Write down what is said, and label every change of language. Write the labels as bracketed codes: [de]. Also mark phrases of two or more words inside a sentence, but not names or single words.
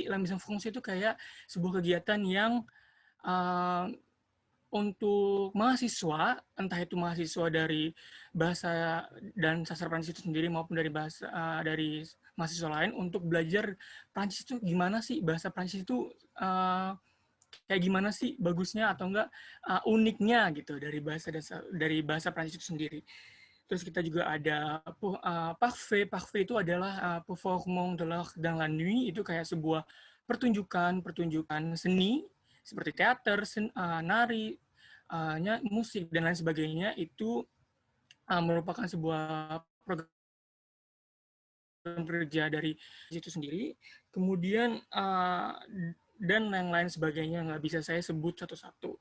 [id] La Maison Française itu kayak sebuah kegiatan yang untuk mahasiswa, entah itu mahasiswa dari bahasa dan sastra Prancis itu sendiri maupun dari dari mahasiswa lain untuk belajar Prancis itu gimana sih, bahasa Prancis itu kayak gimana sih bagusnya atau enggak uniknya gitu dari bahasa Prancis itu sendiri. Terus kita juga ada Parfait. Parfait itu adalah [fr] performance de l'art dans la nuit, [id] itu kayak sebuah pertunjukan seni seperti teater, nari, musik dan lain sebagainya. Itu merupakan sebuah program kerja dari situ sendiri. Kemudian dan yang lain sebagainya nggak bisa saya sebut satu-satu.